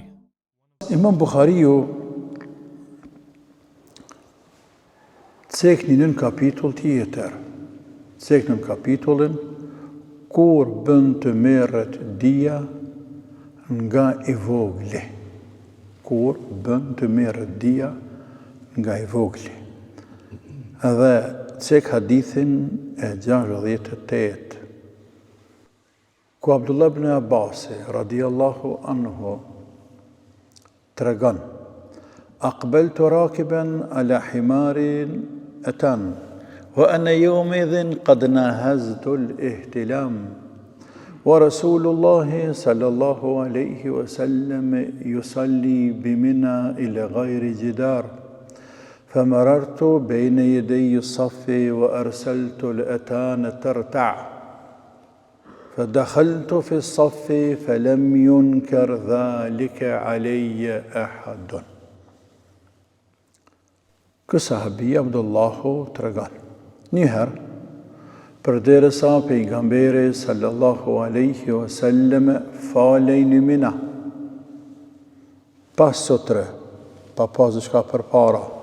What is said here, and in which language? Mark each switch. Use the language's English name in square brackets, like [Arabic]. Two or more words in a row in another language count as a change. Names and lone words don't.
[Albanian] Imam Bukhariu cekni në kapitull tjetër, cekni në kapitullin kur bën të merret dia nga i vogli. Kur bën të merret dia nga i vogli. Edhe cek hadithin e 68, ku Abdullah ibn Abbas [Arabic] رضي الله عنه [Albanian] tregon: [Arabic] أقبلت راكبا على حمار أتان وأنا يومئذ قد ناهزت الاهتلام ورسول الله صلى الله عليه وسلم يصلي بمنى إلى غير جدار فمررت بين يدي الصف وأرسلت الأتان ترتع فدخلت في الصف فلم ينكر ذلك علي أحد. [Albanian] Ky sahabi Abdullahu tregon: njëherë, përderisa pejgamberi [Arabic] صلى الله عليه وسلم [Albanian] falej në Mina, pas sotre, pa pas diçka përpara.